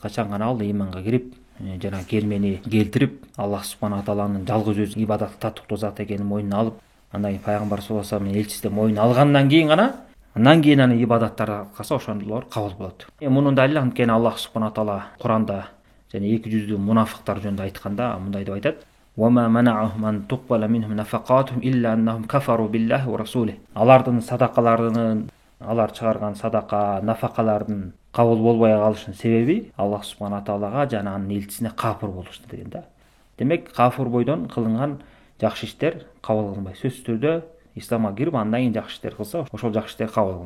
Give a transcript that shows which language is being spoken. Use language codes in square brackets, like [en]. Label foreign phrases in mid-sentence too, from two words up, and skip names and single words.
[ky] Качан гана ал иманга кирип, жана келмени келтирип, Аллах субхана тааланын жалгыз өзү ибадатты татыктуу зат экенин мойнуна алып, андан кийин пайгамбар [ar] صلى الله عليه وسلم [ky] элчисине мойнуна алгандан кийин гана анын ибадаттары аткарса ошолор кабыл болот. Мунун далили анткени [ar] الله سبحانه وتعالى [ky] Куранда жана 200 мунафыктар жөнүндө айтканда мындай деп айтат: [ar] وَمَا مَنَعَهُمْ أَنْ تُقْبَلَ مِنْهُمْ نَفَقَاتُهُمْ إِلَّا أَنَّهُمْ كَفَرُوا بِاللَّهِ وَرَسُولِهِ. [ky] Алардын садакаларынын, алар чыгарган садака, нафакалардын кабыл болбой калышынын себеби Аллах субхана таалага жана анын элчисине кафыр болушту деген да. Демек, кафыр бойдон кылынган жакшы иштер кабыл кылынбайт. Сөзсүз түрдө исламга кирип, андан кийин жакшы иштер кылса, ошол жакшы иштер кабыл кылынат.